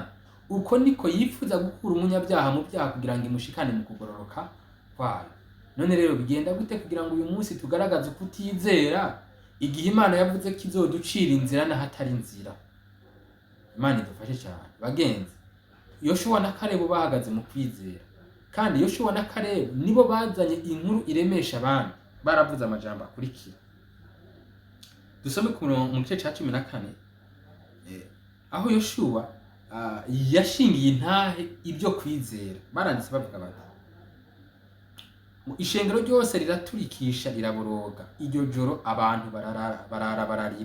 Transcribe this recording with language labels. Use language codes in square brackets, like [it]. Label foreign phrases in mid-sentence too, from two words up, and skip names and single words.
[rn] Uko niko yifuza gukura umunyabyaha mu byaha kugira ngo imushikane mu kugororoka kwayo. None rero bigenda gute kugira ngo uyu munsi tugaragaze kutizera igihe Imana yavuze ko izoducira inzira n'ahatari inzira? Imana idufashe cyane. Bagenzi, Yoshua na Kalebu bahagaze mu kwizera, kandi Yoshua na Kalebu nibo bazanye inkuru iremesha abandi. Baravuze amajambo akurikira. Dusome mu gice cya 14, aho Yoshuwa yashingiye intahe ibyo kwizera. Baranditse bavuga bati ishengero ryose riraturikisha riraboroga, iryo joro abantu barara bararira.